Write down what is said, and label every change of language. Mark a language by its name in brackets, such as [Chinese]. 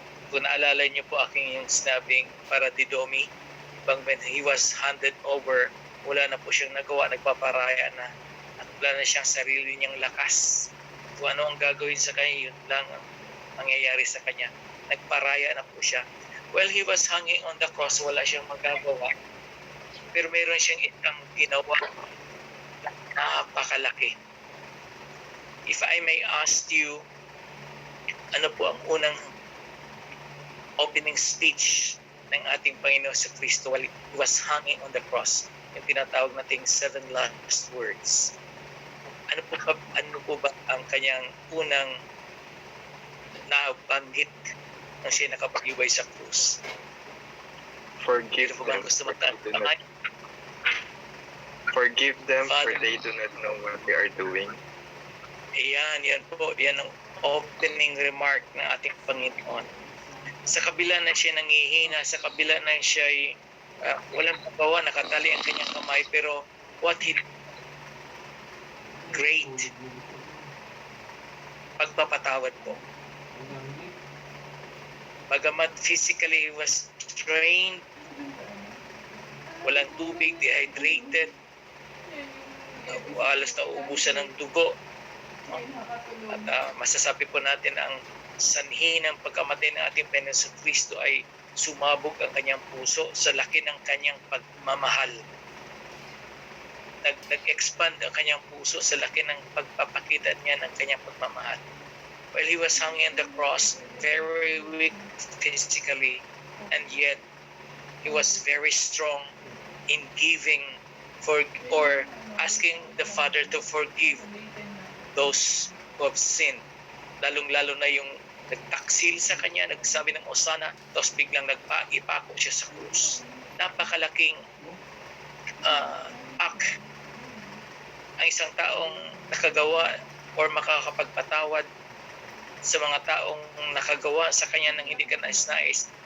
[Filipino] Kung naalala niyo po aking yung sinabing paradidomi, [English] when he was handed over, [Filipino] wala na po siyang nagawa, nagpaparaya na, at wala na siyang sarili niyang lakas. Kung ano ang gagawin sa kanya, yun lang ang mangyayari sa kanya. Nagparaya na po siya. [English] While he was hanging on the cross, [Filipino] wala siyang magagawa. Pero meron siyang isang ginawa napakalaki. [English] If I may ask you, [Filipino] ano po ang unang [English] opening speech [Filipino] ng ating Panginoon sa Kristo [English] while he was hanging on the cross? [Filipino] Yung tinatawag nating 7 last words. Ano po ba ang kanyang unang nabanggit nang siya nakapagyubay sa krus? [English] Forgive them, forgive them for they do not know what they are doing. [Filipino] Yan po. Yan ang opening remark ng ating Panginoon. Sa kabila na siya nangihina, sa kabila na siya ay walang magawa, nakatali ang kanyang kamay, pero what he great pagpapatawad po. Bagamat [English] physically he was strained, [Filipino] walang tubig, dehydrated, halos nauubusan ng dugo. At masasabi po natin ang sanhi ng pagkamatay ng ating Panginoon Kristo ay sumabog ang kanyang puso sa laki ng kanyang pagmamahal. Nag-expand ang kanyang puso sa laki ng pagpapakita niya ng kanyang pagmamahal. [English] While he was hanging on the cross, very weak physically, and yet he was very strong in giving or asking the Father to forgive those who have sinned. [Filipino] Lalong-lalo na yung nagtaksil sa kanya, nagsabi ng Osana, tapos biglang ipako siya sa krus. Napakalaking act ang isang taong nakagawa or makakapagpatawad sa mga taong nakagawa sa kanya ng hindi ka nais-nais.